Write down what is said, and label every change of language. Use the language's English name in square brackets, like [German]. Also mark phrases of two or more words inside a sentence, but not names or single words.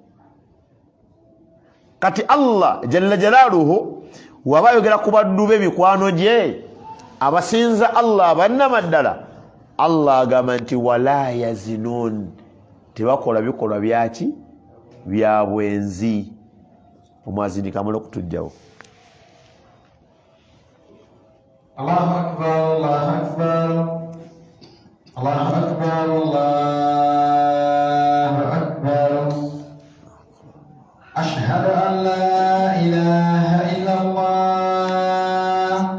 [Ganda] Kati [Arabic] الله جل جلاله [Ganda] waba ayogera ku baddu b'emikwano gye abasinza Allah abannamaddala, Allah agamba nti [Arabic] ولا يزنون, [Ganda] tebakola bikolwa byaki bya bwenzi. Omwazini kamala okutujjawo. [Arabic] الله أكبر، الله أكبر، الله أكبر، الله أكبر. أشهد أن لا إله إلا الله.